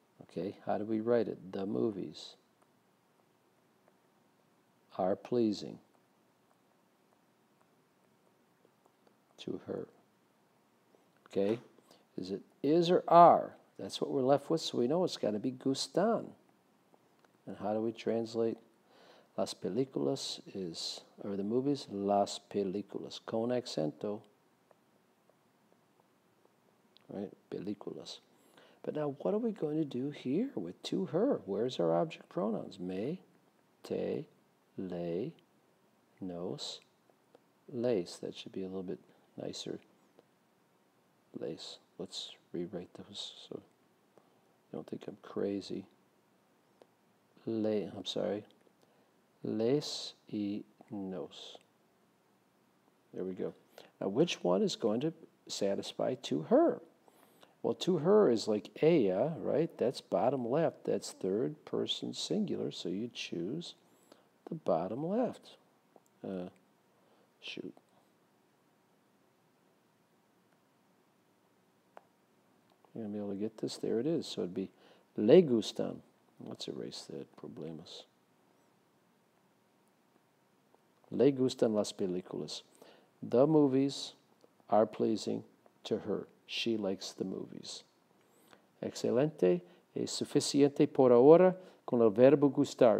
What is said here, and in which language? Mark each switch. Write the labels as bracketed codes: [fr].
[en] Okay, how do we write it? The movies are pleasing to her. Okay, is it is or are? That's what we're left with, so we know it's got to be gustan. And how do we translate [es] las películas [en] is, or the movies? [es] Las películas, con acento. [en] Right, películas. But now what are we going to do here with to her? Where's our object pronouns? [es] Me, te, le, nos, les. [en] That should be a little bit nicer. Les. Let's rewrite those so you don't think I'm crazy. I'm sorry. [es] Les y nos. [en] There we go. Now which one is going to satisfy to her? Well, to her is like ella, right? That's bottom left. That's third person singular, so you choose the bottom left. Shoot. You're going to be able to get this? There it is. So it'd be [es] le gustan. [en] Let's erase that. Problemas. [es] Le gustan las películas. [en] The movies are pleasing to her. She likes the movies. [es] Excelente es suficiente por ahora con el verbo gustar.